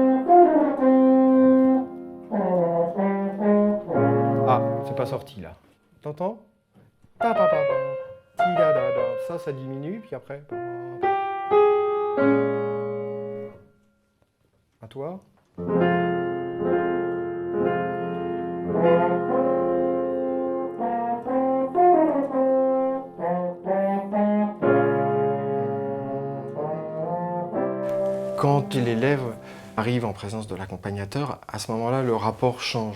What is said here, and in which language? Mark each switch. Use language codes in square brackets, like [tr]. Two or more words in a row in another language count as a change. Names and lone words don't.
[fr] Ah, c'est pas sorti là. T'entends? Pa, pa, pa, pa. Ti, da, da, da. Ça diminue, puis après. Pa, pa. À toi. Quand l'élève arrive en présence de l'accompagnateur, à ce moment-là, le rapport change.